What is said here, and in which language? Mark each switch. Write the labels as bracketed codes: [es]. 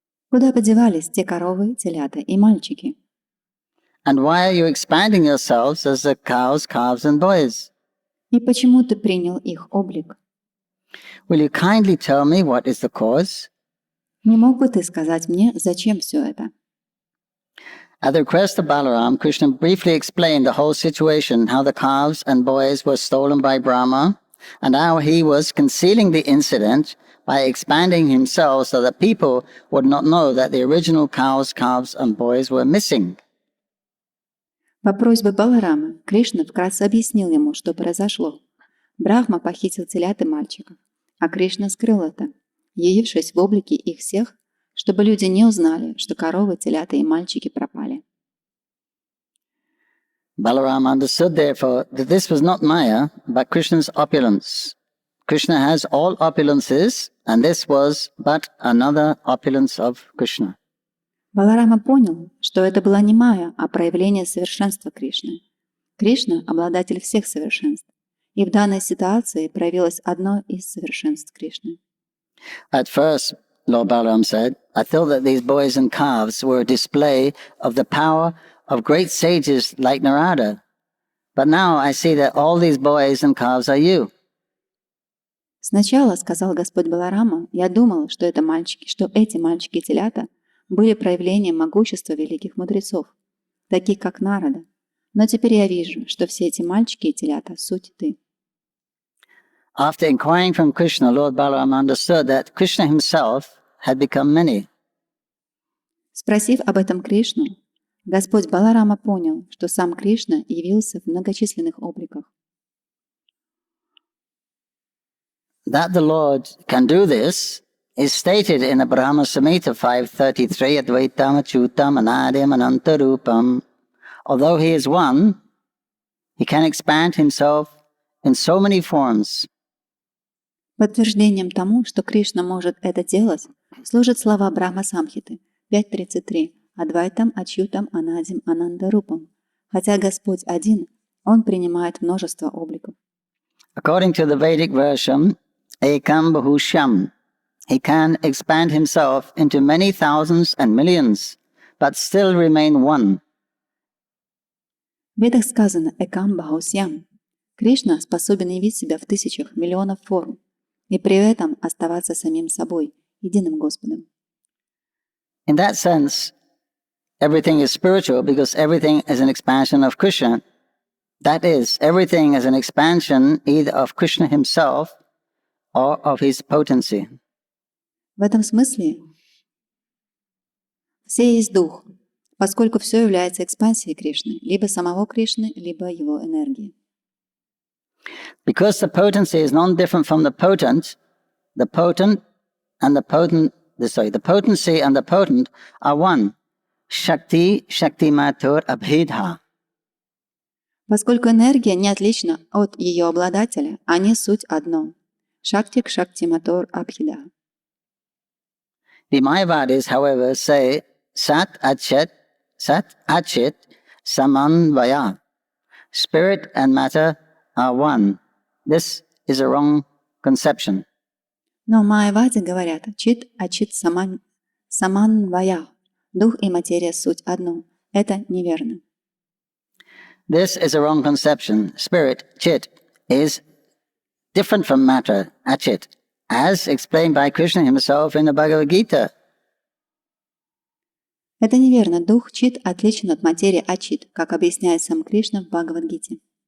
[ru] Куда подевались те коровы, телята и мальчики? [en] And why are you expanding yourselves as the cows, calves and boys? [ru] И почему ты принял их облик? [en] Will you kindly tell me what is the cause? [ru] Не мог бы ты сказать мне, зачем все это? [en] At the request of Balaram, Krishna briefly explained the whole situation, how the calves and boys were stolen by Brahma, and how he was concealing the incident by expanding himself so that people would not know that the original cows, calves and boys were missing. [ru] По просьбе Баларама Кришна вкратце объяснил ему, что произошло. Брахма похитил телят и мальчиков, а Кришна скрыл это, явившись в облике их всех, чтобы люди не узнали, что коровы, телята и мальчики пропали. [en] Balaram understood, therefore, that this was not Maya, but Krishna's opulence. Krishna has all opulences, and this was but another opulence of Krishna. [ru] Баларама понял, что это была не майя, а проявление совершенства Кришны. Кришна – обладатель всех совершенств, и в данной ситуации проявилось одно из совершенств Кришны. [en] At first, Lord Balaram said, I thought that these boys and calves were a display of the power of great sages like Narada. But now I see that all these boys and calves are you. [ru] Сначала, сказал Господь Баларама, я думал, что эти мальчики и телята были проявлением могущества великих мудрецов, таких как Нарада. Но теперь я вижу, что все эти мальчики и телята – суть ты. [en] After inquiring from Krishna, Lord Balaram understood that Krishna himself had become many. [ru] Спросив об этом Кришну, Господь Баларама понял, что сам Кришна явился в многочисленных обликах. [en] That the Lord can do this is stated in the Brahma Samhita 5.33, [sa] Advaitam Achyutam Anadim Anantarupam. [en] Although he is one, he can expand himself in so many forms. [ru] Подтверждением тому, что Кришна может это делать, служат слова Брахма Самхиты 5.33 Адвайтам Ачьютам Анадим Анандарупам. Хотя Господь один, Он принимает множество обликов. [en] According to the Vedic version, [sa] Ekam Bahushyam, [en] he can expand himself into many thousands and millions, but still remain one. [ru] В Ведах сказано [sa] «Экам Бахусьям». [ru] Кришна способен явить себя в тысячах, миллионов форм, и при этом оставаться самим собой, единым Господом. [en] In that sense, everything is spiritual because everything is an expansion of Krishna. That is, everything is an expansion either of Krishna himself or of his potency. [ru] В этом смысле все есть дух, поскольку все является экспансией Кришны, либо самого Кришны, либо его энергии. [en] Because the potency is non-different from the potency and the potent are one. [sa] Shakti, Shakti-matur abhidha. [ru] Поскольку энергия не отлична от ее обладателя, они суть одно. [sa] Шактик Шакти-матор Абхида. [en] The Mayavadis, however, say [sa] Sat Achit Samanvaya. [en] Spirit and matter are one. This is a wrong conception. [ru] Но майявади говорят [sa] чит ачит саманвая. [ru] Дух и материя суть одно. Это неверно. [en] This is a wrong conception. Spirit, chit, is different from matter, achit, as explained by Krishna himself in the Bhagavad Gita. [ru] Это неверно. Дух чит отличен от материи ачит, как объясняет сам Кришна в Бхагавад-гите.